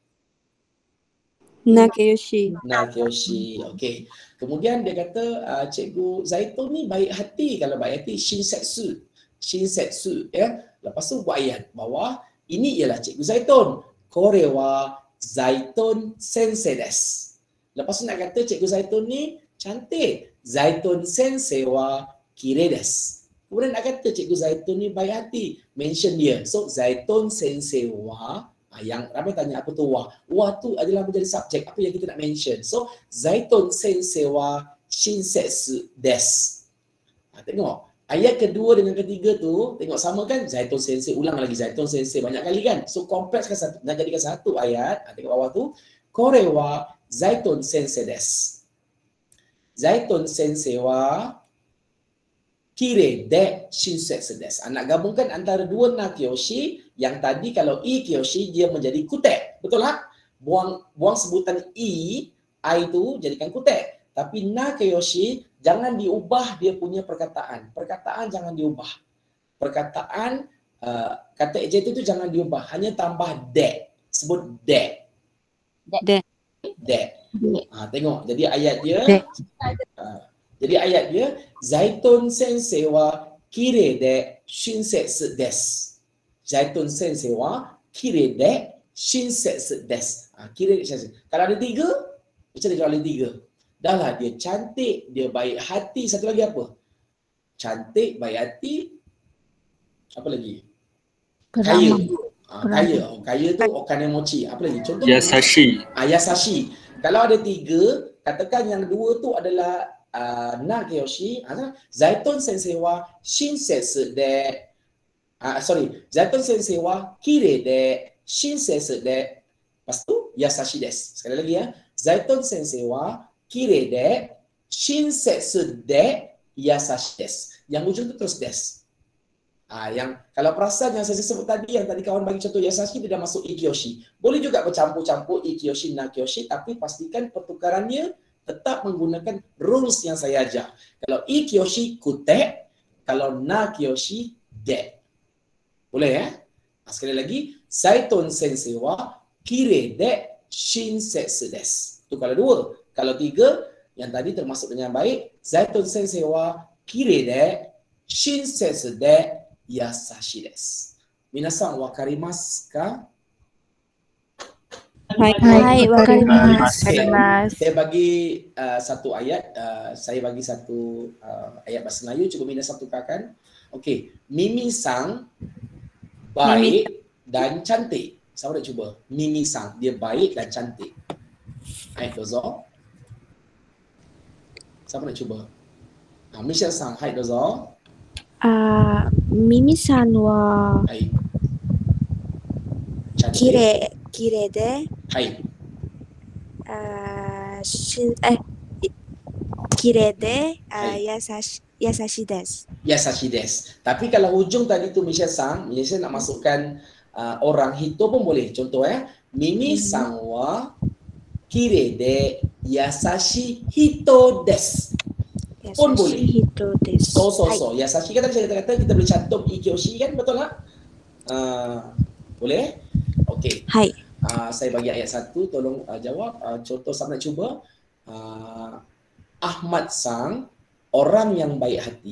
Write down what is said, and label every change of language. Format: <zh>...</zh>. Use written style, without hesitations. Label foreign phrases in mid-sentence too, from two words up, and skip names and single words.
<ms>Nakeyoshi. Okey. Kemudian dia kata Cikgu Zaitun ni baik hati. Kalau baik hati shinsetsu ya. Lepas tu buat ayat bawah, ini ialah Cikgu Zaitun.</ms> <ja>これ は Zaitun せんせい です.</ja> <ms>Lepas tu nak kata Cikgu Zaitun ni cantik.</ms> <ja>Zaitun せんせい は きれい です.</ja> <ms>Kemudian nak kata Cikgu Zaitun ni baik hati. Mention dia. So</ms> <ja>Zaitun sensei wa,</ja> <ms>yang ramai tanya apa tu wa. Wa tu adalah menjadi subjek. Apa yang kita nak mention. So</ms> <ja>Zaitun せんせい は しんせつ です.</ja> <ms>Tengok. Ayat kedua dengan ketiga tu, tengok sama kan? Zaitun sensei, ulang lagi Zaitun sensei banyak kali kan? So komplekskan satu, nak jadikan satu ayat. Tengok bawah tu.</ms> <ja>これ は Zaitun せんせい です. Zaitun せんせい は きれい で しんせつ です.</ja> <ms>Nak gabungkan antara dua na kyoshi, yang tadi kalau i kyoshi dia menjadi kute. Betul tak? Buang sebutan i tu jadikan kute. Tapi na kyoshi jangan diubah dia punya perkataan. Perkataan jangan diubah. Perkataan kata eject itu jangan diubah. Hanya tambah de. Sebut de. De. Tengok. Jadi ayat dia</ms> <ja>Zaitun せんせい は きれい で しんせつ です. Zaitun せんせい は きれい で しんせつ です。きれい しんせつ.</ja> <ms>Kalau ada tiga, macam mana kalau ada tiga? Dah lah, dia cantik, dia baik hati. Satu lagi apa? Cantik, baik hati. Apa lagi? Kaya. Kaya tu okanemochi. Apa lagi? Contoh. Yasashi. Yasashi. Kalau ada tiga, katakan yang dua tu adalah na kyoshi.</ms> <ja>Zaitun せんせい は しんせつ で. Zaitun せんせい は きれい で しんせつ で.</ja> <ms>Lepas tu,</ms> <ja>やさしい です.</ja> <ms>Sekali lagi ya.</ms> <ja>Zaitun せんせい は きれい で しんせつ で やさしい です.</ja> <ms>Yang ujung tu terus desu. Yang kalau perasan yang saya sebut tadi, yang tadi kawan bagi contoh yasashi, dia dah masuk ikyoshi. Boleh juga bercampur-campur ikyoshi, na kyoshi, tapi pastikan pertukarannya tetap menggunakan rules yang saya ajar. Kalau</ms> <ja>いけいようし くて,</ja> <ms>kalau</ms> <ja>な けいようし で.</ja> <ms>Boleh ya? Sekali lagi,</ms> <ja>Zaitun せんせい は きれい で しんせつ です.</ja> <ms>Itu kalau dua. Kalau tiga, yang tadi termasuk dengan baik,</ms> <ja>Zaitun せんせい は きれい で しんせつ で やさしい です. みなさん わかります か? はい、わかります.</ja> <ms>Saya bagi satu ayat, saya bagi satu ayat bahasa Melayu, cukup minat satu kakan. Okey, Mimi-san baik dan cantik. Siapa nak cuba? Mimi-san, dia baik dan cantik.</ms> <ja>はい、どうぞ.</ja> <ms>Siapa nak cuba? Michelle-san,</ms> <ja>はい、どうぞ. Mimi-さん は きれい で きれい で やさしい です. やさしい です.</ja> <ms>Tapi kalau hujung tadi tu Michelle-san, Michelle nak masukkan orang hito pun boleh. Contoh</ms> <ja>Mimi-さん は きれい で やさしい ひと です.</ja> <ms>Pun boleh. So. Yasashi kan tadi saya kata kita boleh cantum ikyoshi kan, betul tak? Boleh? Okey. Hai. Saya bagi ayat satu, tolong jawab. Contoh saya nak cuba. Ahmad Sang, orang yang baik hati.</ms>